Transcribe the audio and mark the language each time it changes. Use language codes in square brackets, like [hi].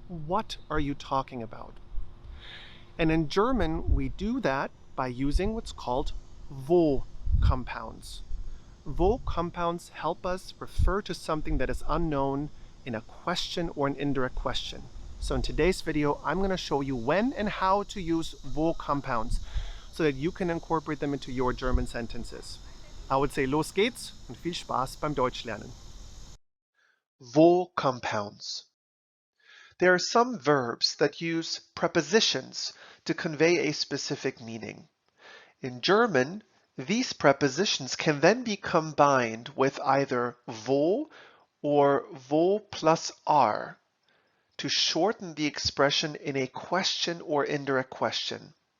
[en] What are you talking about? And in German, we do that by using what's called wo compounds. Wo compounds help us refer to something that is unknown in a question or an indirect question. So in today's video, I'm going to show you when and how to use wo compounds so that you can incorporate them into your German sentences. I would say [de] los geht's und viel Spaß beim Deutschlernen. [en] Wo compounds. There are some verbs that use prepositions to convey a specific meaning. In German, these prepositions can then be combined with either wo or wo plus r to shorten the expression in a question or indirect question.